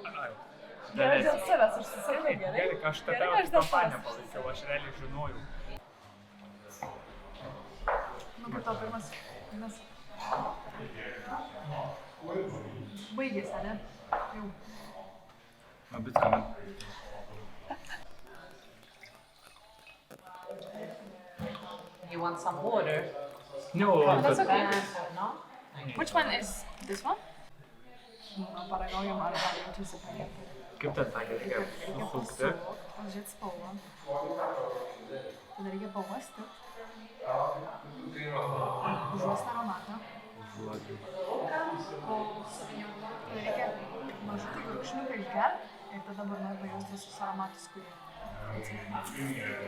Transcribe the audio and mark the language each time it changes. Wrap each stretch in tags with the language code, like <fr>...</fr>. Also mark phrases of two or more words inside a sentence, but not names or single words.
<lt>Gerai dėl savęs, aš susirinkau gerai. Gerai, aš tada kompaniją palaikiau, aš realiai žinojau. Nu, kaip tau pirmas? Baigėsi, ne? Jau. Man bet ką.</lt> <en>You want some water? No, That's okay. No? Which one is this one?</en> <lt>Paragaujam, ar jaučiasi paėti. kaip ten sakė, reikia susukti. Pažiūrėt spalvą. Tada reikia pauosti. Užuosti aromatą. Tada reikia mažutį gurkšniuką išgert ir tada burnoje pajausti visus aromatus, kurie.</lt>